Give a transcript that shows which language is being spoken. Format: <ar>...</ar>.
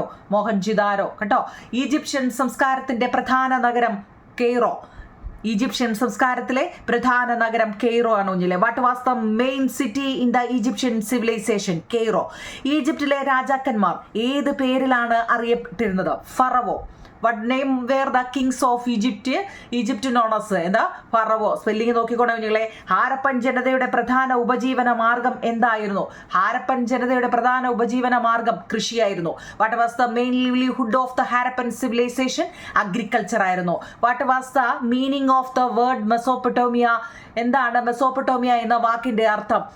<ml>മോഹൻജിദാരോ കേട്ടോ. ഈജിപ്ഷ്യൻ സംസ്കാരത്തിന്റെ പ്രധാന നഗരം കെയ്റോ. ഈജിപ്ഷ്യൻ സംസ്കാരത്തിലെ പ്രധാന നഗരം കെയ്റോ ആണ് കുഞ്ഞിലെ.</ml> <en>What was the main city in the Egyptian civilization? Cairo.</en> <ml>ഈജിപ്തിലെ രാജാക്കന്മാർ ഏത് പേരിലാണ് അറിയപ്പെട്ടിരുന്നത്? ഫറവോ.</ml> <en>What name were the kings of Egypt known as?</en> <ml>എന്താ? ഫറവോ. സ്പെല്ലിംഗ് നോക്കിക്കോണേ കുഞ്ഞുങ്ങളെ. ഹാരപ്പൻ ജനതയുടെ പ്രധാന ഉപജീവന മാർഗം എന്തായിരുന്നു? ഹാരപ്പൻ ജനതയുടെ പ്രധാന ഉപജീവന മാർഗം കൃഷിയായിരുന്നു.</ml> <en>What was the main livelihood of the Harappan civilization? Agriculture</en> <ml>ആയിരുന്നു.</ml> <en>What was the meaning of the word Mesopotamia?</en> <ml>എന്താണ് മെസോപ്പൊട്ടോമിയ എന്ന വാക്കിന്റെ അർത്ഥം?</ml>